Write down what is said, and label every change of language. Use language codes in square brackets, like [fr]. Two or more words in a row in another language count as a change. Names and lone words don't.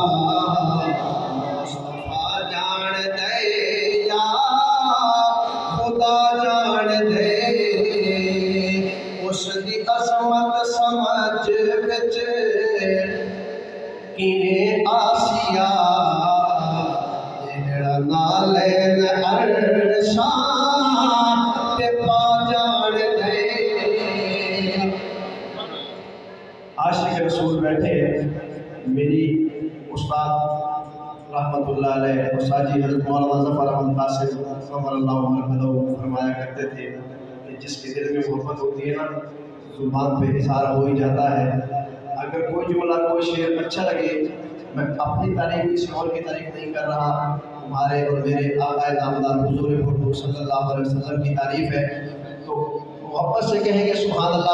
[pa] ਮੁਸਤਫ਼ਾ ਜਾਣ ਦੇ ਯਾ ਖ਼ੁਦਾ ਜਾਣ ਦੇ ਉਸਦੀ ਅਜ਼ਮਤ ਸਮਝ ਵਿੱਚ ਕਿਵੇਂ ਆਸਿਆ ਜੇੜਾ ਨਾਲੈਨ ਅਰਸ਼ਾਂ ਤੇ ਪਾ ਜਾਣ ਦੇ [ur] عاشق رسول بیٹھے میری استاد [ar] رحمة الله عليه [ur] استاد جی حضرت مولانا ظفر احمد قاسم [ar] صلى الله عليه وسلم [ur] فرمایا کرتے تھے کہ جس کے دل میں محبت ہوتی ہے نا زبان پہ اشارہ ہو ہی جاتا ہے. اگر کوئی جملہ کوئی شعر اچھا لگے میں اپنی تعریف کسی اور کی تعریف نہیں کر رہا ہمارے اور میرے آقائے نامدار حضور خود [ar] صلى الله عليه وسلم [ur] کی تعریف ہے تو محبت سے کہیں گے [ar] سبحان الله.